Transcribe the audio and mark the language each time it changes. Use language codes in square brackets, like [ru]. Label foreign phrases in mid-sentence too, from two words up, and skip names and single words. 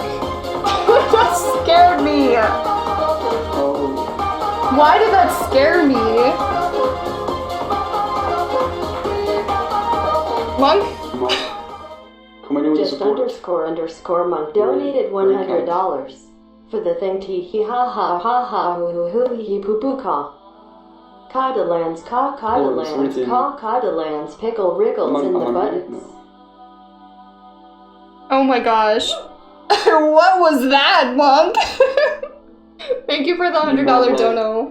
[en] That scared me. Why did that scare me? Monk? Just underscore monk donated $100 for the thing tee hee ha ha ha ha hoo hoo hee poo poo caw. Codlands, codlands, pickle wriggles in the buttons. Oh my gosh. What was that, Monk? Thank you for the $100 dono.